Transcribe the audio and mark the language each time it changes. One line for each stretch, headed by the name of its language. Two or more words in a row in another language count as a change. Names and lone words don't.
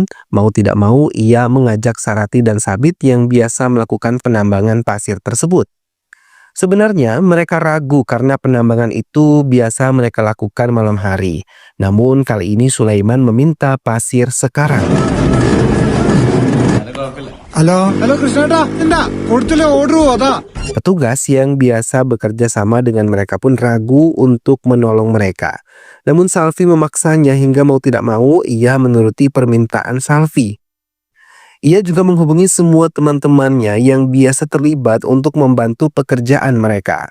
Indonesian: Mau tidak mau ia mengajak Sarati dan Sabit yang biasa melakukan penambangan pasir tersebut. Sebenarnya mereka ragu karena penambangan itu biasa mereka lakukan malam hari. Namun kali ini Sulaiman meminta pasir sekarang.
Malayalam: ഹലോ കൃഷ്ണേട്ടാ എന്താ കൊടുത്തില്ലേ ഓർഡർ അതാ.
Indonesian: Petugas yang biasa bekerja sama dengan mereka pun ragu untuk menolong mereka. Namun Salvi memaksanya hingga mau tidak mau ia menuruti permintaan Salvi. Ia juga menghubungi semua teman-temannya yang biasa terlibat untuk membantu pekerjaan mereka.